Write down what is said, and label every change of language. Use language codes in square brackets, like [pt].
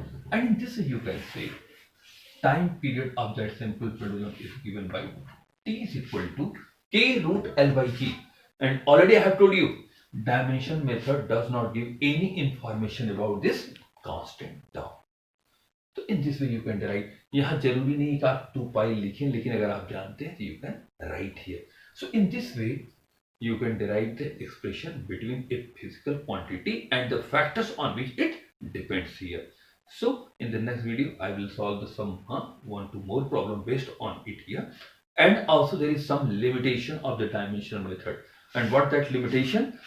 [en] And in this you can say time period of that simple pendulum is given by T is equal to K root L by G. And already I have told you, dimension method does not give any information about this constant term. So in this way you can derive. [hi] यहाँ जरूरी नहीं कि आप 2 pi लिखें, लेकिन अगर आप जानते हैं तो [en] you can write here. So in this way you can derive the expression between a physical quantity and the factors on which it depends here. So in the next video I will solve some 1-2 more problem based on it here. And also there is some limitation of the dimensional method. And what that limitation?